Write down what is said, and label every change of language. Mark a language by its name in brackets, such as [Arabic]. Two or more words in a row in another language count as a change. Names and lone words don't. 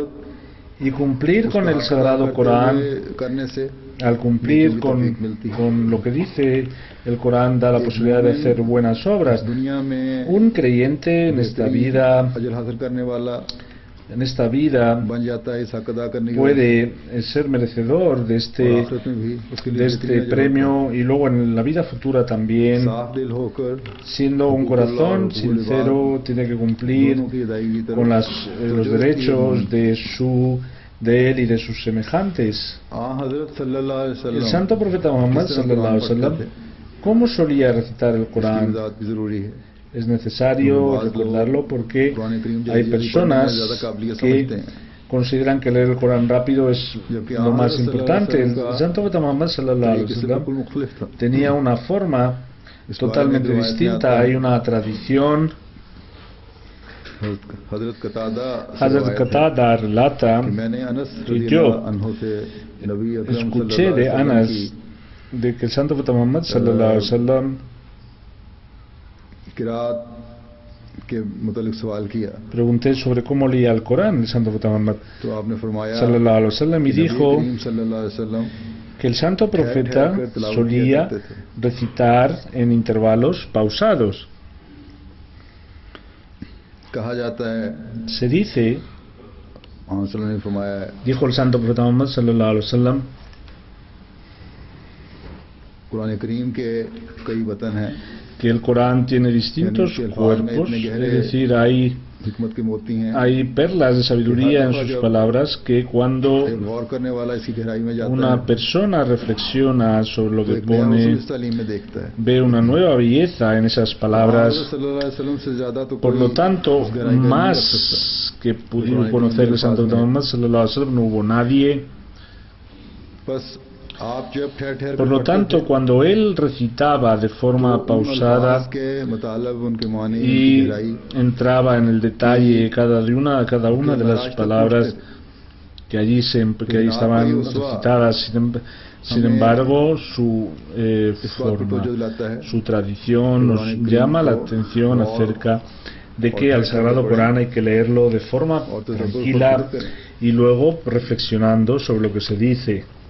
[Spanish] y cumplir con [Urdu] اس کا [Spanish] el [Urdu] حق ادا [Spanish] sagrado [Urdu] کرتے [Spanish] Corán, [Urdu] ہوئے کرنے سے [Spanish] al cumplir [Urdu] نیکیوں کی توفیق ملتی ہے. [Spanish] con lo que dice el Corán, da la posibilidad de hacer buenas obras. [Urdu] دنیا میں [Spanish] Un creyente en esta vida, [Urdu] اجر حاصل کرنے والا بن جاتا ہے، اس حق ادا کرنے کی وجہ [Spanish] puede ser merecedor de [Urdu] سے۔ اور آخرت میں بھی اس کے لیے [Spanish] este [Urdu] بہترین اجر [Spanish] premio, y luego en la vida futura [Urdu] ہوتا ہے. [Spanish] también, [Urdu] صاف دل ہو کر [Spanish] siendo un corazón sincero, tiene que cumplir [Urdu] دونوں کی ادائیگی کی [Spanish] con [Urdu] طرف [Spanish] los [Urdu] توجہ [Spanish] derechos de él y de sus semejantes. [Urdu] हज़रत [Arabic] صلى الله عليه [Spanish] El [Urdu] वसल्लम [Spanish] santo profeta Muhammad [Urdu] کس طرح [Arabic] صلى الله عليه [Urdu] कुरान [Spanish] wasallam, [Urdu] پڑھتے تھے, [Spanish] ¿cómo solía recitar el [Urdu] اس کی [Spanish] Corán? [Urdu] وضاحت بھی ضروری ہے. [Spanish] Es necesario recordarlo porque hay personas que consideran que leer el Corán rápido es lo más importante. El santo profeta Muhammad [Arabic] صلى الله عليه وسلم [Spanish] tenía una forma totalmente distinta. Hay una tradición. Hazrat Qatada relata que yo escuché de Anas de que el santo profeta Muhammad [Arabic] صلى الله عليه وسلم [Spanish] pregunté sobre cómo leía el Corán el santo profeta Muhammad [Arabic] صلى الله عليه وسلم [Spanish] y dijo que el santo profeta solía recitar en intervalos pausados. Se dice, dijo el santo profeta Muhammad [Arabic] صلى الله عليه وسلم, [Spanish] que el Corán tiene distintos cuerpos, es decir, hay perlas de sabiduría en sus palabras que cuando una persona reflexiona sobre lo que pone, ve una nueva belleza en esas palabras. Por lo tanto, más que pudimos conocer el santo Muhammad [Arabic] صلى الله عليه وسلم, [Spanish] no hubo nadie. Por lo tanto, cuando él recitaba de forma pausada y entraba en el detalle cada una de las palabras que allí estaban recitadas, sin embargo, su forma, su tradición nos llama la atención acerca de que al Sagrado Corán hay que leerlo de forma tranquila y luego reflexionando sobre lo que se dice.